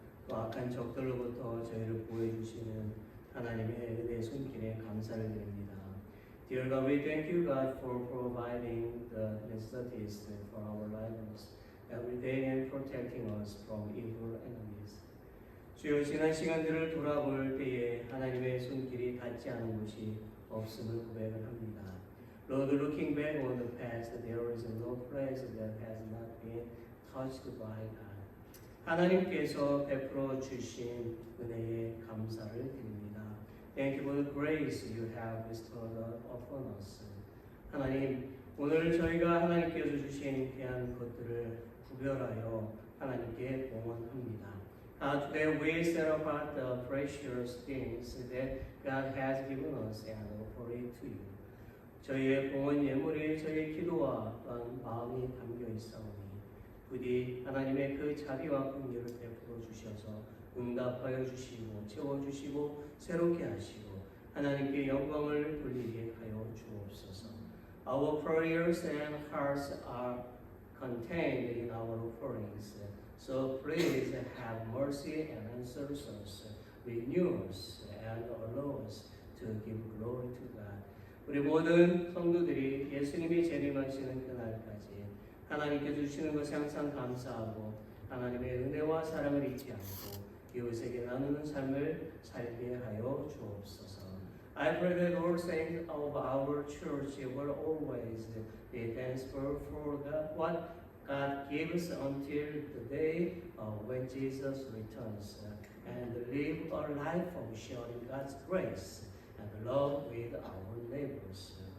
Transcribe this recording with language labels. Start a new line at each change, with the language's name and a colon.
Korean: 또 악한 적들로부터 저희를 보호해주시는 하나님의 은혜의 손길에 감사를 드립니다.
English: Dear God, we thank you, God, for providing the necessities for our lives every day and protecting us from evil enemies.
Korean: 주여, 지난 시간들을 돌아볼 때에 하나님의 손길이 닿지 않은 곳이 없음을 고백을 합니다.
English: Lord, looking back on the past, there is no place that has not been touched by God.
Korean: 하나님께서 베풀어 주신 은혜에 감사를 드립니다.
English: Thank you for the grace you have bestowed upon us.
Korean: 하나님, 오늘 저희가 하나님께서 주신 귀한 것들을 구별하여 하나님께 봉헌합니다.
English: Today we set apart the precious things that God has given us and offer it to you.
Korean: 저희의 봉헌 예물이 저희의 기도와 또한 마음이 담겨 있사오니 부디 하나님의 그 자비와 긍휼을 베풀어 주셔서 응답하여 주시고 채워주시고 새롭게 하시고 하나님께 영광을 돌리게 하여 주옵소서.
English: Our prayers and hearts are contained in our offerings. So please have mercy and answer us, renew us, and allow us to give glory to God.
Korean: 우리 모든 성도들이 예수님이 재림하시는 그날까지 하나님께 주시는 것에 항상 감사하고 하나님의 은혜와 사랑을 잊지 않고 이웃에게 나누는 삶을 살게 하여 주옵소서.
English: I pray that all saints of our church will always be thankful for what God gives until the day when Jesus returns and live a life of sharing God's grace and love with our neighbors.